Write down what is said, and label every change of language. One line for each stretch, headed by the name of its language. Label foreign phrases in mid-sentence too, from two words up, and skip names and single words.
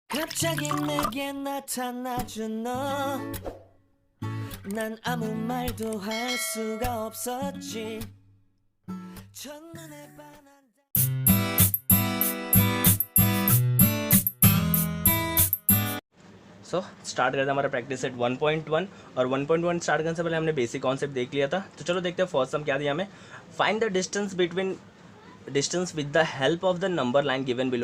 Korean: 갑자기 내게 나타나준 너, 난 아무 말도 할 수가 없었지. 첫눈에 반한
English: so start
Hindi: करते हैं हमारा
English: practice set 1.1
Hindi: और 1.1 स्टार्ट करने से पहले हमने
English: basic concept
Hindi: देख लिया था। तो चलो देखते हैं फर्स्ट हम क्या दिया हमें,
English: find the distance with the help of the number line given below.